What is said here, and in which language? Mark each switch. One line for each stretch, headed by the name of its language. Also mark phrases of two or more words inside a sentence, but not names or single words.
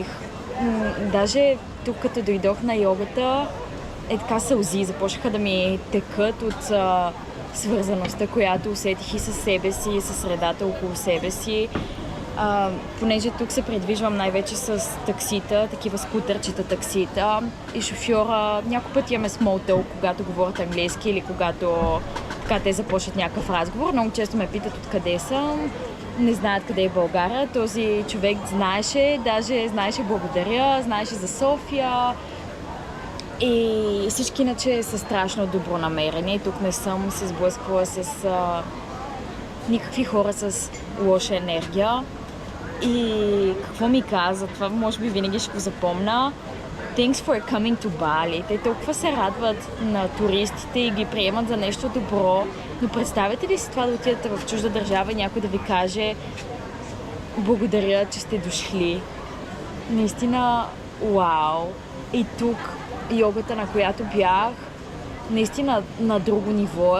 Bulgarian: Даже тук, като дойдох на йогата, така сълзи започнаха да ми текат от свързаността, която усетих и със себе си, и със средата около себе си. Понеже тук се придвижвам най-вече с таксита, такива скутърчета таксита и шофьора някой път имаме
English: small talk,
Bulgarian: когато говорят английски или когато така те започват някакъв разговор. Много често ме питат откъде съм, не знаят къде е България. Този човек знаеше, даже знаеше благодаря, знаеше за София и всички иначе са страшно добронамерени. Тук не съм се сблъсквала с никакви хора с лоша енергия. И какво ми каза, това може би винаги ще го запомня.
English: Thanks for coming to Bali.
Bulgarian: Те толкова се радват на туристите и ги приемат за нещо добро. Но представете ли си това да отидете в чужда държава и някой да ви каже благодаря, че сте дошли. Наистина, вау! И тук йогата, на която бях, наистина на друго ниво.